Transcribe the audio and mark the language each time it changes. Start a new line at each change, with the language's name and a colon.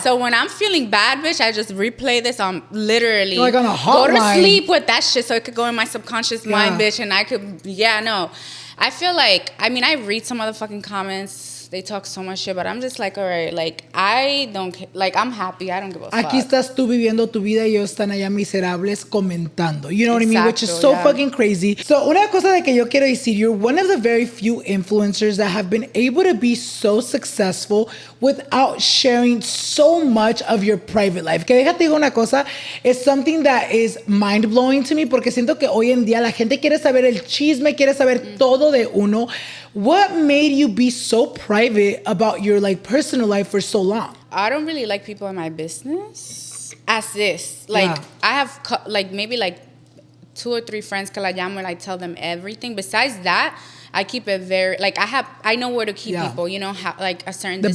English: So when I'm feeling bad, bitch, I just replay this on literally. Like on a hotline. Go to sleep with that shit so it could go in my subconscious mind, bitch. And I could, I feel like, I mean, I read some of the fucking comments. They talk so much shit, but I'm just like, all right, like, I don't, like, I'm happy. I don't give a fuck.
Spanish: Aquí estás tú viviendo tu vida y ellos están allá miserables comentando.
English: You know what I mean? Which is so fucking crazy. So,
Spanish: una cosa de que yo quiero decir,
English: you're one of the very few influencers that have been able to be so successful without sharing so much of your private life.
Spanish: Que déjate digo una cosa,
English: it's something that is mind-blowing to me
Spanish: porque siento que hoy en día la gente quiere saber el chisme, quiere saber todo de uno.
English: What made you be so private about your like personal life for so long? I don't really like people in my business as this. Like, I have like maybe like 2 or 3 friends
Spanish: que la llamo
English: and I tell them everything. Besides that, I keep it very, like, I know where to keep people, you know, how, like a certain distance.